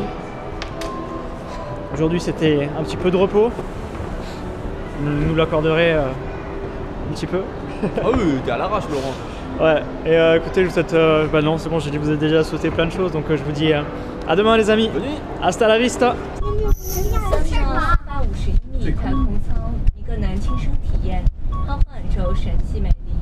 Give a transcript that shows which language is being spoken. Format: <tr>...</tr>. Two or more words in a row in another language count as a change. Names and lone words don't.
<fr>Aujourd'hui c'était un petit peu de repos. Vous nous l'accorderez un petit peu. Ah oui, t'es à l'arrache Laurent. Ouais, et écoutez, je vous souhaite... bah non, c'est bon, j'ai dit que vous avez déjà souhaité plein de choses, donc je vous dis à demain les amis. Bonne nuit.</fr> <es>Hasta la vista.</es> <zh>351米太空舱，一个男轻声体验，瘫痪之后神奇美。</zh>